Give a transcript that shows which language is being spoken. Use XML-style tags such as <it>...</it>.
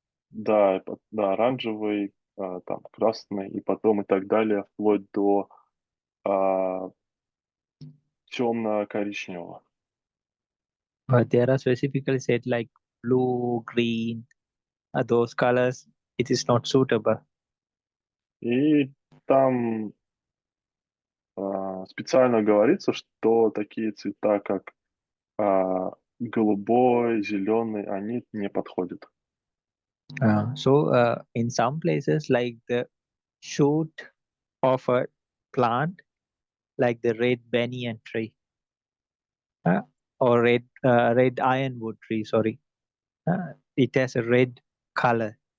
<ru>Да, да, оранжевый, там красный, и потом и так далее, вплоть до темно-коричневого.</ru> <en>But there are specifically said like blue, green, those colors. It is not suitable.</en> <ru>И там специально говорится, что такие цвета, как голубой, зеленый, они не подходят.</ru> <en>So in some places, like the shoot of a plant, like the red banyan tree, or red ironwood tree. Sorry, it has a red color.</en>